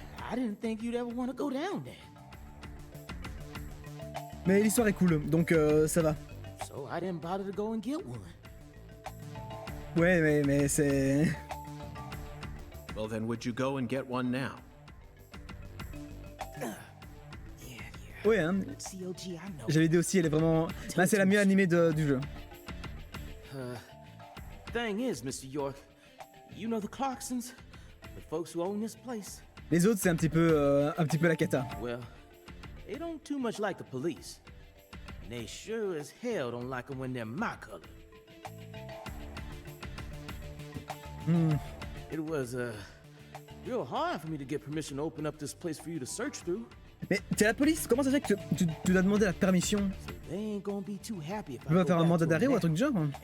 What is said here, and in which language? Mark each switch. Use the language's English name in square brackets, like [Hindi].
[English] I didn't think you'd ever want to go down there. [French] Mais l'histoire est cool, donc ça va. [English] So I didn't bother to go and get one. [French] Ouais, mais c'est... [English] Well then, would you go and get one now? [French] Ouais, hein. J'avais dit aussi, elle est vraiment... Bah, c'est la mieux animée du jeu. [English] Thing is, Mr. York, you know the Clarksons, the folks who own this place. [French] Les autres, c'est un petit peu la cata. [English] Well, they don't too much like the police. And they sure as hell don't like them when they're my color. It was real hard for me to get permission to open up this place for you to search through. [French] Mais t'es la police, comment ça fait que tu dois demander la permission? Tu vas faire un mandat d'arrêt ou un truc du genre?